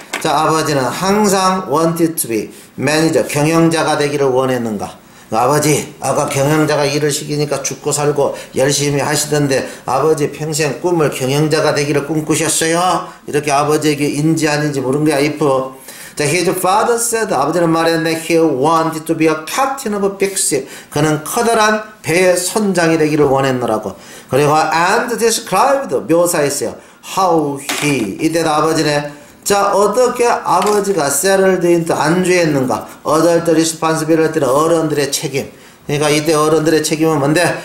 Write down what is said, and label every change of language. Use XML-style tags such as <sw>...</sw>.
<ko>자, 아버지는 항상</ko> <en>wanted to be manager,</en> <ko>경영자가 되기를 원했는가? 아버지, 아까 경영자가 일을 시키니까 죽고 살고 열심히 하시던데 아버지 평생 꿈을 경영자가 되기를 꿈꾸셨어요? 이렇게 아버지에게 인지 아닌지 물은 거야, if.</ko> <en>자, his father said,</en> <ko>아버지는 말했네,</ko> <en>he wanted to be a captain of a big ship.</en> <ko>그는 커다란 배의 선장이 되기를 원했노라고. 그리고</ko> <en>and described,</en> <ko>묘사했어요. how he, 이때도 아버지네. 자, 어떻게 아버지가</ko> <en>settled into</en> <ko>안주했는가?</ko> <en>adult responsibility</en> <ko>는 어른들의 책임. 그러니까 이때 어른들의 책임은 뭔데?</ko>